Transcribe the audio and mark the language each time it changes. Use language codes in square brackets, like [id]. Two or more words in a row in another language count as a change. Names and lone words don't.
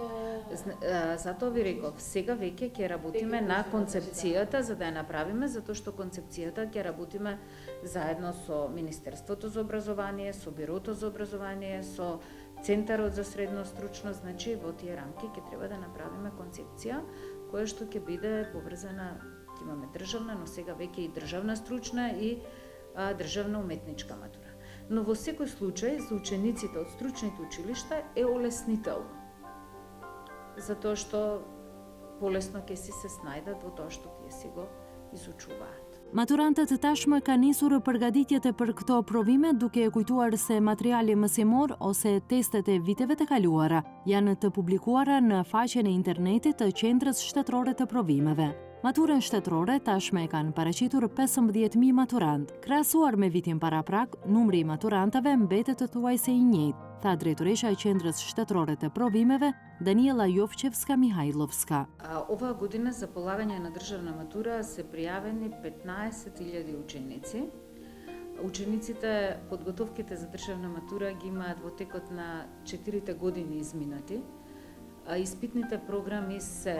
[mk] Затоа ви реков, сега веќе ќе работиме на концепцијата за да ја направиме, затоа што концепцијата ќе работиме заедно со Министерството за образование, со Бирото за образование, со Центарот за средно стручно, значи во тие рамки ќе треба да направиме концепција која што ќе биде поврзана, ќе имаме државна, но сега веќе и државна стручна и државна уметничка матура. Но во секој случај за учениците од стручните училишта е олеснително. Затоа што полесно ќе си се снајдат во тоа што тие си го изучуваат. [sq] Maturantët tashmë kanë nisur përgatitjet për këto provime duke e kujtuar se materiali mësimor ose testet e viteve të kaluara janë të publikuara në faqen e internetit të Qendrës Shtetërore të Provimeve. Maturën shtetërore tashmë e kanë paraqitur 15.000 maturant. Krahasuar me vitin paraprak, numri i maturantëve mbetet thuajse i njëjtë, tha drejtoresha e Qendrës Shtetërore të Provimeve, Daniela Jovchevska-Mihajlovska. [mk] Оваа година за полагање на државна матура се пријавени 15.000 ученици. Учениците подготовките за државна матура ги имаат во текот на 4 години изминати, а испитните програми се